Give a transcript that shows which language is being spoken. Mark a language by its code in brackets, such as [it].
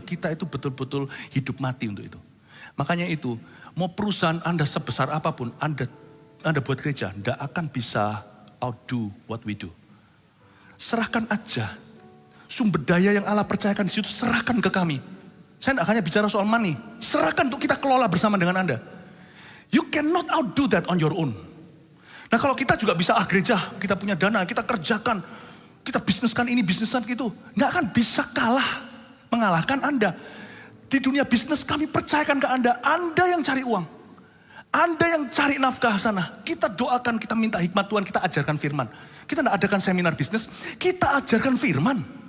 [id] Kita itu betul-betul hidup mati untuk itu. Makanya itu, mau perusahaan Anda sebesar apapun, Anda buat gereja, tidak akan bisa [en] outdo what we do. [id] Serahkan aja. Sumber daya yang Allah percayakan di situ, serahkan ke kami. Saya tidak hanya bicara soal money. Serahkan untuk kita kelola bersama dengan Anda. [en] You cannot outdo that on your own. [id] Nah kalau kita juga bisa, gereja, kita punya dana, kita kerjakan. Kita bisniskan ini, bisniskan itu. Nggak akan bisa mengalahkan Anda. Di dunia bisnis kami percayakan ke Anda yang cari uang. Anda yang cari nafkah sana. Kita doakan, kita minta hikmat Tuhan, kita ajarkan firman. Kita tidak adakan seminar bisnis, kita ajarkan firman.